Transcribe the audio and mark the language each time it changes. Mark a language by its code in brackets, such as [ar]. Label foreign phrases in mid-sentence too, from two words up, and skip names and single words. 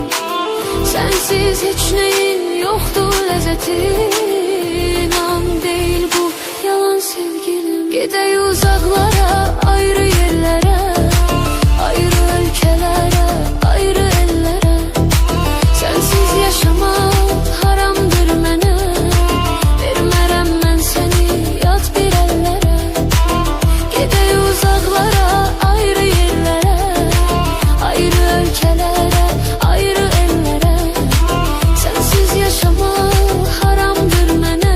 [tr] Sensiz hiç neyim yoktur lezzeti. İnan değil bu yalan sevgilim. Gidey uzaklara, ayrı yerlere, ayrı ülkelere, ayrı ellere. Sensiz yaşamak [az] haramdır mənə. Vermərəm mən səni [tr] yad bir ellere. Gidey uzaklara, ayrı yerlere, ayrı ülkelere, ayrı ellere. Sensiz yaşamak [az] haramdır mənə.